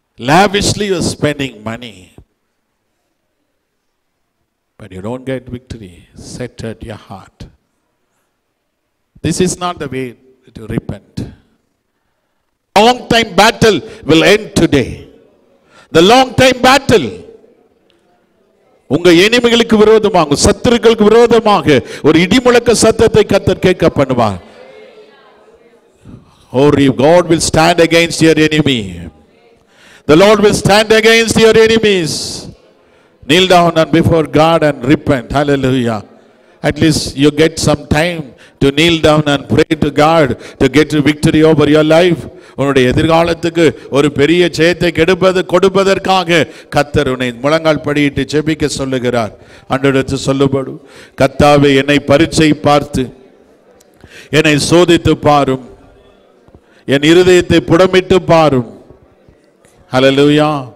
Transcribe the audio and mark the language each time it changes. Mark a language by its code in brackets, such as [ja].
[en] Lavishly you are spending money, but you don't get victory. Set at your heart. This is not the way to repent. Long time battle will end today. The long time battle. [ta] உங்க எனிமிகளுக்கு விரோதமாக, உங்க சத்துருக்களுக்கு விரோதமாக ஒரு இடிமுழக்க சத்தத்தை கர்த்தர் கேட்க பண்ணுவார். [en] Oh, God will stand against your enemy. The Lord will stand against your enemies. Kneel down and before God and repent. Hallelujah. At least you get some time to kneel down and pray to God to get victory over your life. [ta] உன்னுடைய எதிர்காலத்துக்கு ஒரு பெரிய ஜெயத்தை கொடுப்பதற்காக கர்த்தர் உன்னை முழங்கால் படியிட்டு ஜெபிக்க சொல்லுகிறார். ஆண்டவருக்கு சொல்லப்படும், கர்த்தாவே என்னை பரீட்சை பார்த்து என்னை சோதித்து பாரும், என் இருதயத்தை புடமிட்டு பாரும். ஹல்லேலூயா.